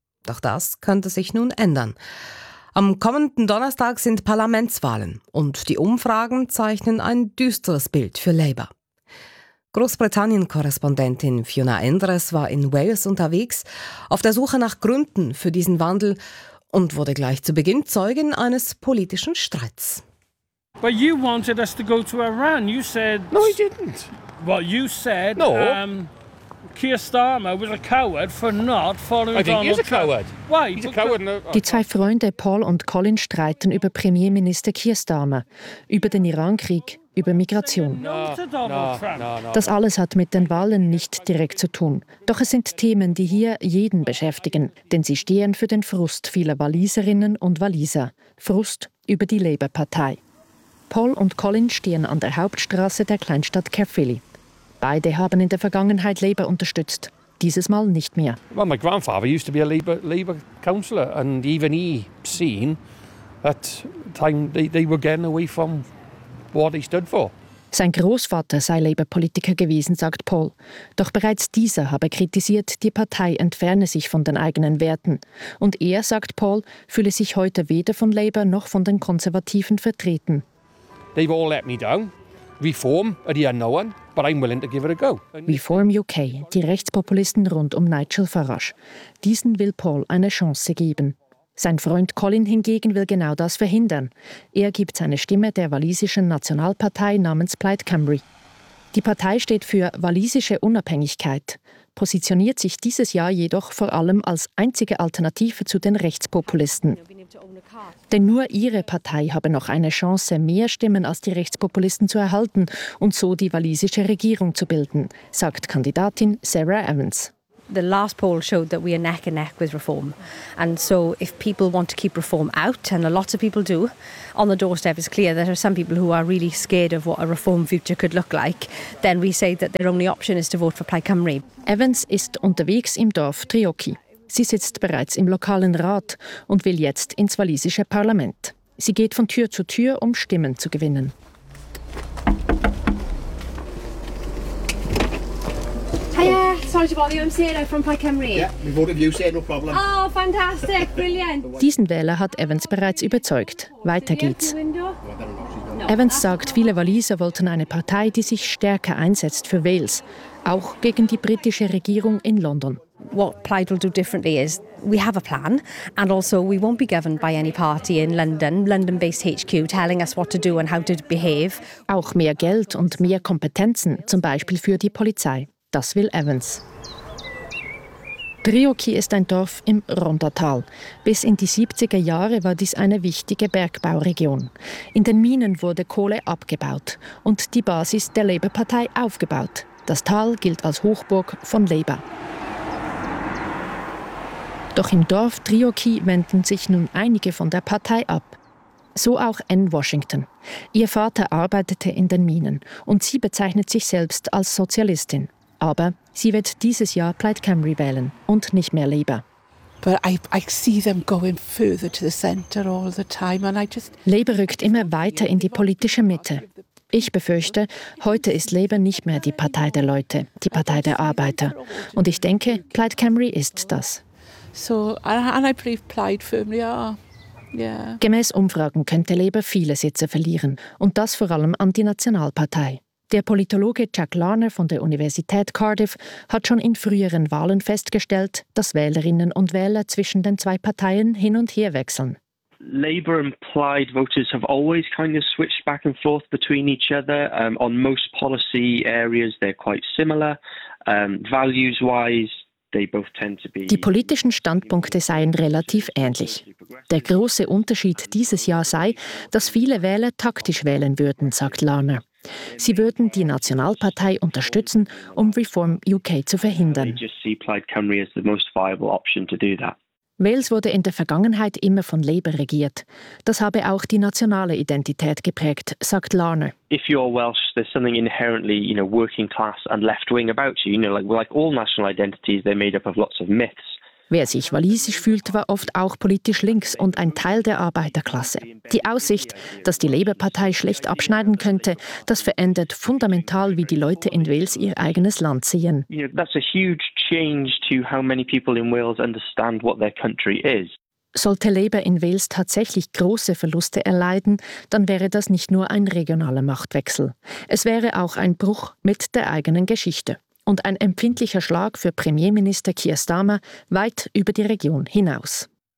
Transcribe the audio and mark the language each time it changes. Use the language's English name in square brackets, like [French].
[German] Doch das könnte sich nun ändern. Am kommenden Donnerstag sind Parlamentswahlen und die Umfragen zeichnen ein düsteres Bild für Labour. Großbritannien-Korrespondentin Fiona Endres war in Wales unterwegs, auf der Suche nach Gründen für diesen Wandel und wurde gleich zu Beginn Zeugin eines politischen Streits. [English] But you wanted us to go to Iran. You said... No, I didn't. Well, you said... No. Keir Starmer was a coward for not following Donald Trump. I think he's a coward. Why? He's a coward. [German] Die zwei Freunde Paul und Colin streiten über Premierminister Keir Starmer, über den Irankrieg, über Migration. Das alles hat mit den Wahlen nicht direkt zu tun. Doch es sind Themen, die hier jeden beschäftigen, denn sie stehen für den Frust vieler Waliserinnen und Waliser. Frust über die Labour-Partei. Paul und Colin stehen an der Hauptstraße der Kleinstadt Caerphilly. Beide haben in der Vergangenheit Labour unterstützt. Dieses Mal nicht mehr. [English] Well, my grandfather used to be a Labour councillor, and even he seen at the time they were getting away from what he stood for. [German] Sein Großvater sei Labour-Politiker gewesen, sagt Paul. Doch bereits dieser habe kritisiert, die Partei entferne sich von den eigenen Werten. Und er, sagt Paul, fühle sich heute weder von Labour noch von den Konservativen vertreten. [English] They've all let me down. Reform, I didn't know one, but I'm willing to give it a go. [German] Reform UK, die Rechtspopulisten rund um Nigel Farage. Diesen will Paul eine Chance geben. Sein Freund Colin hingegen will genau das verhindern. Er gibt seine Stimme der walisischen Nationalpartei namens Plaid Cymru. Die Partei steht für walisische Unabhängigkeit, positioniert sich dieses Jahr jedoch vor allem als einzige Alternative zu den Rechtspopulisten. Denn nur ihre Partei habe noch eine Chance, mehr Stimmen als die Rechtspopulisten zu erhalten und so die walisische Regierung zu bilden, sagt Kandidatin Sarah Evans. [English] The last poll showed that we are neck and neck with reform. And so if people want to keep reform out, and a lot of people do, on the doorstep it's clear there are some people who are really scared of what a reform future could look like, then we say that their only option is to vote for Plaid Cymru. [German] Evans ist unterwegs im Dorf Treorchy. Sie sitzt bereits im lokalen Rat und will jetzt ins walisische Parlament. Sie geht von Tür zu Tür, um Stimmen zu gewinnen. [English] Hiya, sorry to bother you, I'm Sarah from Plaid Cymru. Yeah, we voted you, Sarah, no problem. Oh, fantastic, brilliant. [German] Diesen Wähler hat Evans bereits überzeugt. Weiter geht's. Evans sagt, viele Waliser wollten eine Partei, die sich stärker einsetzt für Wales, auch gegen die britische Regierung in London. [English] What Plaid will do differently is we have a plan and also we won't be governed by any party in London, London-based HQ, telling us what to do and how to behave. [German] Auch mehr Geld und mehr Kompetenzen, zum Beispiel für die Polizei. Das will Evans. Treorchy ist ein Dorf im Rondatal. Bis in die 70er Jahre war dies eine wichtige Bergbauregion. In den Minen wurde Kohle abgebaut und die Basis der Labour-Partei aufgebaut. Das Tal gilt als Hochburg von Labour. Doch im Dorf Treorchy wenden sich nun einige von der Partei ab. So auch Anne Washington. Ihr Vater arbeitete in den Minen und sie bezeichnet sich selbst als Sozialistin. Aber sie wird dieses Jahr Plaid Cymru wählen und nicht mehr Labour. [English] But I see them going further to the centre all the time, and I just [German] Labour rückt immer weiter in die politische Mitte. Ich befürchte, heute ist Labour nicht mehr die Partei der Leute, die Partei der Arbeiter. Und ich denke, Plaid Cymru ist das. [English] So, and I believe Plaid firmly are. Yeah. [German] Gemäß Umfragen könnte Labour viele Sitze verlieren und das vor allem an die Nationalpartei. Der Politologe Jack Larner von der Universität Cardiff hat schon in früheren Wahlen festgestellt, dass Wählerinnen und Wähler zwischen den zwei Parteien hin und her wechseln. [English] Labour and Plaid voters have always kind of switched back and forth between each other. On most policy areas they're quite similar. Values wise, they both tend to be. [German] Die politischen Standpunkte seien relativ ähnlich. Der große Unterschied dieses Jahr sei, dass viele Wähler taktisch wählen würden, sagt Larner. Sie würden die Nationalpartei unterstützen, um Reform UK zu verhindern. Wales wurde in der Vergangenheit immer von Labour regiert. Das habe auch die nationale Identität geprägt, sagt Larner. [English] If you're Welsh, there's something inherently, you know, working class and left-wing about you. You know, like all national identities, they're made up of lots of myths. [German] Wer sich walisisch fühlt, war oft auch politisch links und ein Teil der Arbeiterklasse. Die Aussicht, dass die Labour-Partei schlecht abschneiden könnte, das verändert fundamental, wie die Leute in Wales ihr eigenes Land sehen. [English] That's a huge change to how many people in Wales understand what their country is. [German] Sollte Labour in Wales tatsächlich große Verluste erleiden, dann wäre das nicht nur ein regionaler Machtwechsel. Es wäre auch ein Bruch mit der eigenen Geschichte und ein empfindlicher Schlag für Premierminister Keir Starmer weit über die Region hinaus.